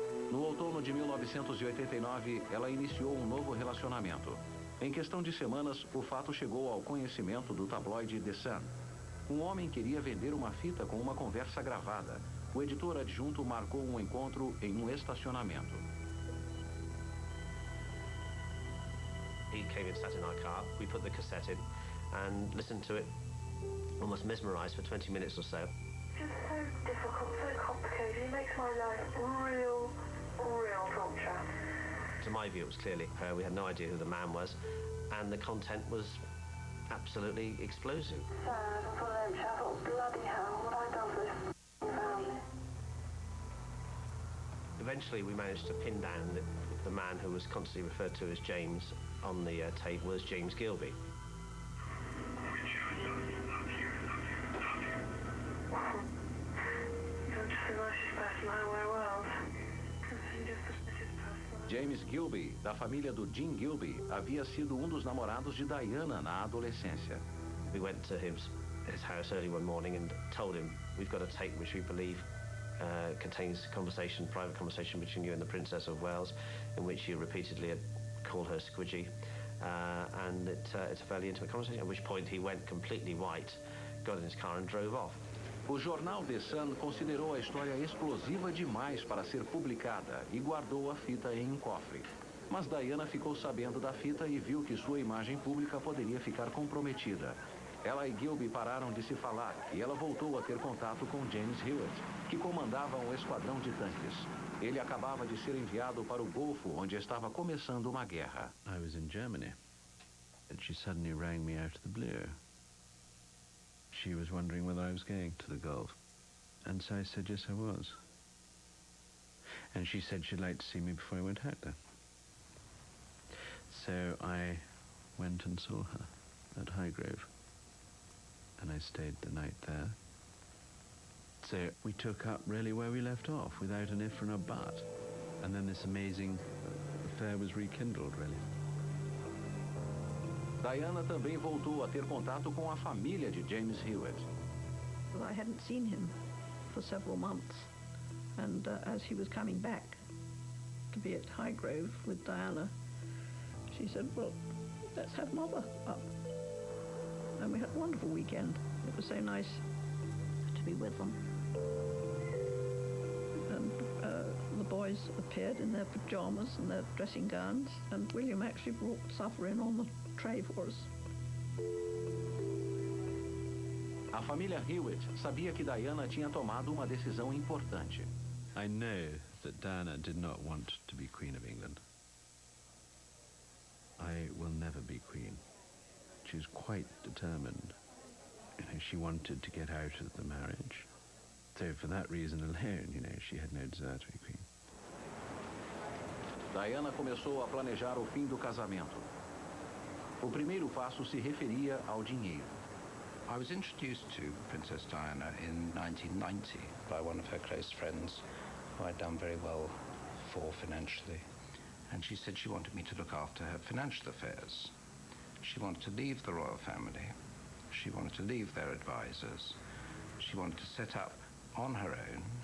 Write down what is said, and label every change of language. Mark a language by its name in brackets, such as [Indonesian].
[Portuguese] No outono de 1989, ela iniciou um novo relacionamento. Em questão de semanas, o fato chegou ao conhecimento do tabloide The Sun. Um homem queria vender uma fita com uma conversa gravada. O editor adjunto marcou um encontro em um estacionamento. [English] He came and sat in our car. We put the cassette in and listened to it, almost mesmerized for 20 minutes or so. It's just so difficult, so complicated. It makes my life real torture. To my view, it was clearly her. We had no idea who the man was, and the content was absolutely explosive. Sad, I thought empty. I thought, bloody hell, what have I done for this family? Eventually, we managed to pin down that the man who was constantly referred to as James on the tape was James Gilby. You're just the nicest person I know in the world. You're just the nicest person. [Portuguese] James Gilby, da família do Jim Gilby, havia sido um dos namorados de Diana na adolescência. [English] We went to his house early one morning and told him, we've got a tape which we believe contains private conversation between you and the Princess of Wales, in which you repeatedly call her Squidgy, and it's a fairly intimate conversation, at which point he went completely white, got in his car and drove off. [Portuguese] O jornal The Sun considerou a história explosiva demais para ser publicada e guardou a fita em um cofre. Mas Diana ficou sabendo da fita e viu que sua imagem pública poderia ficar comprometida. Ela e Gilby pararam de se falar e ela voltou a ter contato com James Hewitt, que comandava um esquadrão de tanques. Ele acabava de ser enviado para o Golfo, onde estava começando uma guerra. [English] I was in Germany, and she suddenly rang me out of the blue. She was wondering whether I was going to the Gulf, and so I said yes, I was. And she said she'd like to see me before I went out there. So I went and saw her at Highgrove, and I stayed the night there. So we took up really where we left off, without an if and a but. And then this amazing affair was rekindled, really. [Portuguese] Diana também voltou a ter contato com a família de James Hewitt. [English] I hadn't seen him for several months, and as he was coming back to be at Highgrove with Diana, she said, well, let's have Mother up. And we had a wonderful weekend. It was so nice to be with them. And the boys appeared in their pajamas and their dressing gowns, and William actually brought supper in on the tray for us. [Portuguese] A família Hewitt sabia que Diana tinha tomado uma decisão importante. [English] I know that Diana did not want to be Queen of England. I will never be Queen. She was quite determined. You know, she wanted to get out of the marriage. So for that reason alone, you know, she had no desire to be Queen. [Portuguese] Diana começou a planejar o fim do casamento. O primeiro passo se referia ao dinheiro. [English] I was introduced to Princess Diana in 1990 by one of her close friends who I'd done very well for financially. And she said she wanted me to look after her financial affairs. She wanted to leave the royal family. She wanted to leave their advisors. She wanted to set up on her own.